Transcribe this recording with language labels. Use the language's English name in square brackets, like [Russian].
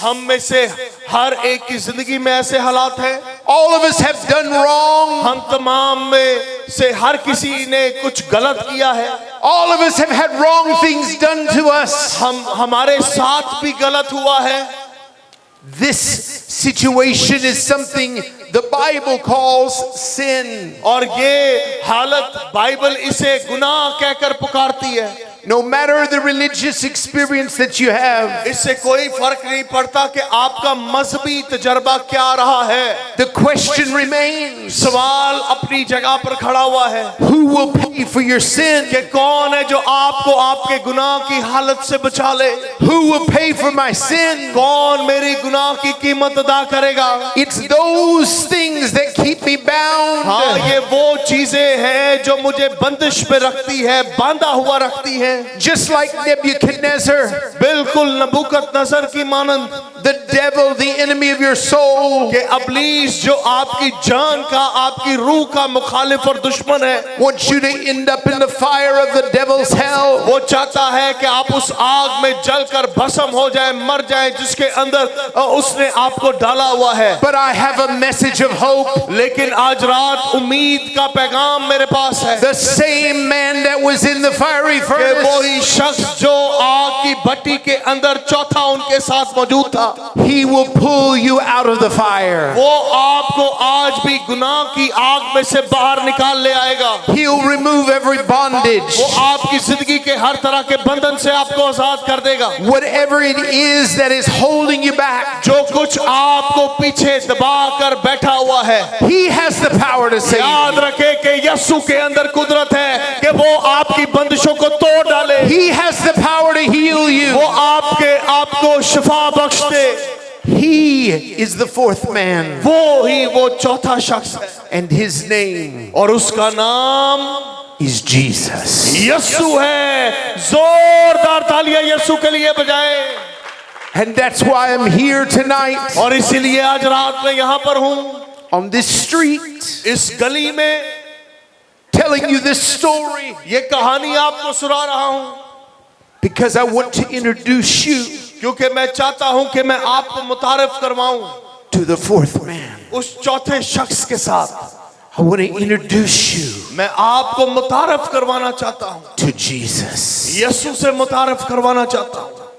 [Hindi] हम में से हर एक की जिंदगी में ऐसे हालात हैं। [English] All of us have done wrong. [Hindi] हम तमाम में से हर किसी ने कुछ गलत किया है। [English] All of us have had wrong things done to us. [Hindi] हमारे साथ भी गलत हुआ है। [English] This situation is something the Bible calls sin. [Hindi] और ये हालत बाइबल इसे गुनाह कहकर पुकारती है। [English] No matter the religious experience that you have, [Hindi] इससे कोई फर्क नहीं पड़ता कि आपका मजहबी तजर्बा क्या रहा है। [English] the question remains, [Hindi] सवाल अपनी जगह पर खड़ा हुआ है [English] who will pay for your sin? [Hindi] कि कौन है जो आपको आपके गुनाह की हालत से बचा ले। [English] Who will pay for my sin? [Hindi] कौन मेरी गुनाह की कीमत अदा करेगा। [English] It's those things that keep me bound. [Hindi] हाँ, ये वो चीजें हैं जो मुझे बंदिश पे रखती है, बांधा हुआ रखती है। [English] Just like Nebuchadnezzar, [Hindi] बिल्कुल नबूकदनेस्सर की मानंद। [English] the devil, the enemy of your soul, [Hindi] कि अबलीस जो आपकी जान का, आपकी रूह का मुखालिफ और दुश्मन है, [English] wants you to end up in the fire of the devil's hell. [Hindi] वो चाहता है कि आप उस आग में जलकर भस्म हो जाए, मर जाए, जिसके अंदर उसने आपको डाला हुआ है। [English] But I have a message of hope. [Hindi] लेकिन आज रात उम्मीद का पैगाम मेरे पास है। [English] The same man that was in the fiery [Hindi] कि [English] furnace, [Hindi] वही शख्स जो आग की भट्टी के अंदर चौथा उनके साथ मौजूद था, [English] he will pull you out of the fire. [Hindi] वो आपको आज भी गुनाह की आग में से बाहर निकाल ले आएगा। [English] He'll remove every bondage. [Hindi] वो आपकी जिंदगी के हर तरह के बंधन से आपको आजाद कर देगा। [English] Whatever it is that is holding you back, [Hindi] जो कुछ आपको पीछे दबा कर बैठा हुआ है, [English] he has the power to save [Hindi] याद [English] you. [Hindi] रखे कि यीशु के अंदर कुदरत है कि वो आपकी बंदिशों को तोड़ डाले। [English] He has the power to heal you. [Hindi] वो आपको शिफा बख्श दे। [English] He is the fourth man, [Hindi] वो चौथा शख्स है [English] and his name [Hindi] और उसका नाम [English] is Jesus. [Hindi] यीशु है। जोरदार तालियां यीशु के लिए बजाएं। [English] And that's why I'm here tonight [Hindi] और इसीलिए आज रात में यहाँ पर हूँ, [English] on this street [Hindi] इस गली में [English] telling you this story [Hindi] ये कहानी आपको सुना रहा हूँ, [English] because I want to introduce you [Hindi] क्योंकि मैं चाहता हूँ कि मैं आपको मुतारिफ करवाऊं [English] to the fourth man. [Hindi] उस चौथे शख्स के साथ। [English] I want to introduce you [Hindi] मैं आपको मुतारिफ करवाना चाहता हूँ, [English] to Jesus. [Hindi] यीशु से मुतारिफ करवाना चाहता हूँ।